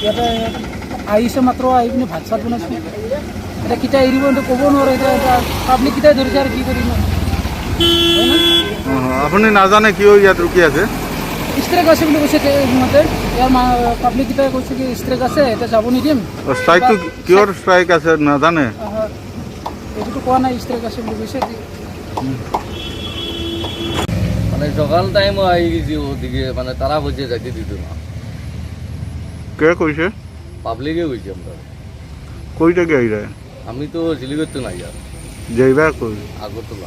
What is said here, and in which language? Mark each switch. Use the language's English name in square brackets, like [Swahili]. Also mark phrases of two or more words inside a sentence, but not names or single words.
[Assamese] ইয়াতে আহিছে মাত্ৰ, আহি পিনে ভাত চাত বনাইছোঁ। এতিয়া কেতিয়া এৰিব কিন্তু ক'ব নোৱাৰোঁ, এতিয়া পাব্লিক কেইটাই ধৰিছে আৰু কি কৰিম। আপুনি নাজানে কিয় ইয়াত ৰখি আছে? ষ্ট্ৰাইক আছে বুলি কৈছে সিহঁতে, ইয়াৰ পাব্লিক কেইটাই কৈছে কি ষ্ট্ৰাইক আছে, এতিয়া যাব নিদিম। ষ্ট্ৰাইকটো কিহৰ ষ্ট্ৰাইক আছে নাজানে? এইটোতো কোৱা নাই, ষ্ট্ৰাইক আছে বুলি কৈছে। [Bangla] মানে সকাল টাইমও আহি গেছি ওদিকে, মানে তারা বলছে যাইতে দিত না। [Assamese] কে কৈছে? [Bangla] পাবলিকে কইছে আমরা। কই থেকে আইরা? আমি তো শিলিগুড়িতে নাই আর, যাইবা কই? আগরতলা।